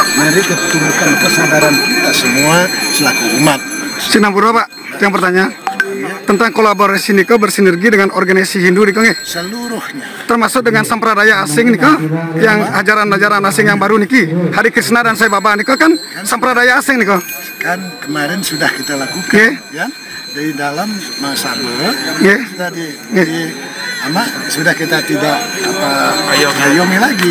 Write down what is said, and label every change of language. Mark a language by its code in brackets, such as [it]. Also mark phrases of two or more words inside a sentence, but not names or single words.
[id] dari ketumbuhan kesadaran kita semua selaku umat. Sinapura Pak, yang bertanya tentang kolaborasi niko bersinergi dengan organisasi Hindu [jv] niko nggih? [id] Seluruhnya. Termasuk dengan sampradaya asing niko, yang ajaran-ajaran asing yang baru niki, Hari Krishna dan Sai Baba niko kan sampradaya asing niko. Kan kemarin sudah kita lakukan, ya, di dalam Masabe, kita sudah kita tidak ayomi lagi.